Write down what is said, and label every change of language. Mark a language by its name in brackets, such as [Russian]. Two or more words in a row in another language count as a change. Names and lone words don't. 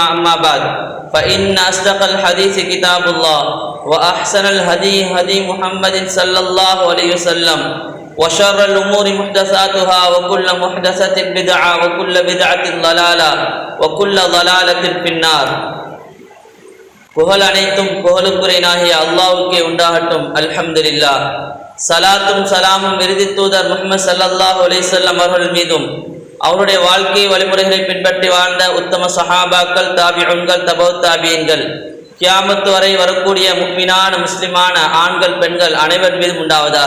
[Arabic] أما بعد فإن أصدق الحديث كتاب الله وأحسن الهدي هدي محمد صلى الله عليه وسلم وشر الأمور محدثاتها وكل محدثة بدعة وكل بدعة ضلالة وكل ضلالة في النار. [Tamil] புகழ் அனைத்தும் புகழுக்குரியனாகிய அல்லாஹ்வுக்கே உண்டாகட்டும். அல்ஹம்துலில்லாஹ். சலாத்தும் சலாமும் இறுதி தூதர் முஹம்மது [Arabic] صلى الله عليه وسلم [Tamil] அவர்கள் மீதும் அவருடைய வாழ்க்கை வழிமுறைகளை பின்பற்றி வாழ்ந்த உத்தம சஹாபாக்கள், தாபிஊன்கள், தபௌத் தாபியீன்கள், கியாமத் வரை வரக்கூடிய முஃமினான முஸ்லிமான ஆண்கள் பெண்கள் அனைவர் மீதும் உண்டாவதாக.